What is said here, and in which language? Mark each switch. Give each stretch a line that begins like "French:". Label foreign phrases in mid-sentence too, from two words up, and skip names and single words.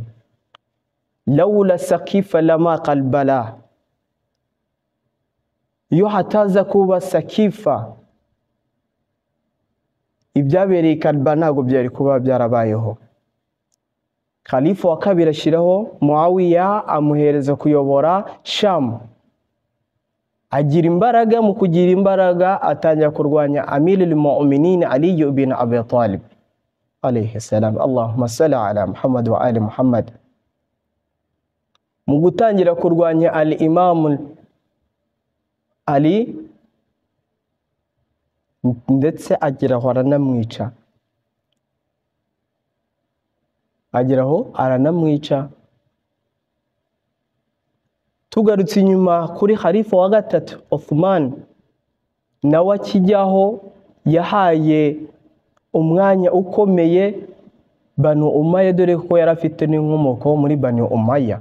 Arabic: لولا السقيفة لما كربلاء,
Kinyarwanda: iyo hataza kuba Saqifa ibyabereye Karbala ntabwo byari kuba byarabayeho. Khalifa wa kabiri ashyiraho Muawiya, amuhereza kuyobora Sham. Agira imbaraga, mu kugira imbaraga atangira kurwanya Amirul Mu'minin Ali ibn Abi Talib
Arabic: عليه السلام. اللهم صل على محمد وآل محمد.
Kinyarwanda: Mu gutangira kurwanya Imam Ali, ndetse ageraho aranamwica. Tugarutse inyuma kuri Khalifa wa gatatu Uthman, nawe akijyaho yahaye umwanya ukomeye Banu Umayya, dore ko yari afite n'inkomoko muri Banu Umayya.